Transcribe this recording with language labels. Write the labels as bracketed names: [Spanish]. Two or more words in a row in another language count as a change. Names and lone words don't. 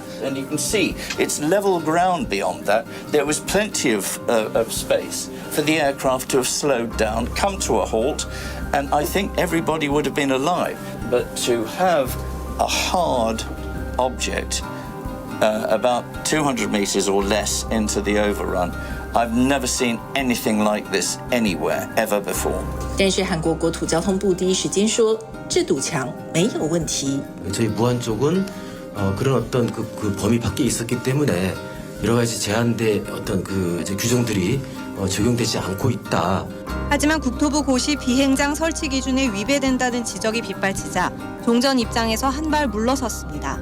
[English] And you can see it's level ground beyond that. There was plenty of space for the aircraft to have slowed down, come to a halt, and I think everybody would have been alive. But to have a hard object about 200 meters or less into the overrun, I've never seen anything like this anywhere ever before. [Chinese] 但是韩国国土交通部第一时间说，这堵墙没有问题。 [Korean] 저희 무안 쪽은 그런 어떤 그 범위 밖에 있었기 때문에 여러 가지 제한된 어떤 그 규정들이 적용되지 않고 있다. 하지만 국토부 고시 비행장 설치 기준에 위배된다는 지적이 빗발치자 종전 입장에서 한 발 물러섰습니다.